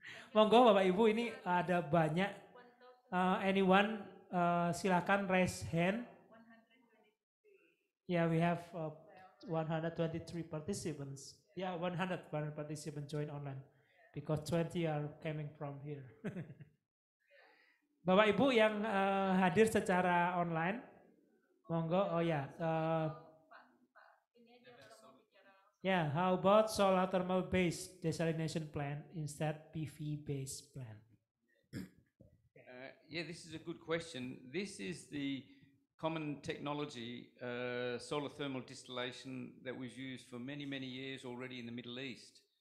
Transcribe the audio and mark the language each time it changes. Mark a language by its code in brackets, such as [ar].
[id] Monggo Bapak Ibu, ini ada banyak anyone silakan [en] raise hand. Yeah, we have 123 participants. Yeah, 100 participants join online because 20 are coming from here. [id] Bapak Ibu yang hadir secara online, monggo. Oh ya, yeah. [en] How about solar thermal based desalination plant instead PV based plant? Yeah, this is a good question. This is the common technology, solar thermal distillation, that we've used for many, many years already in the Middle East.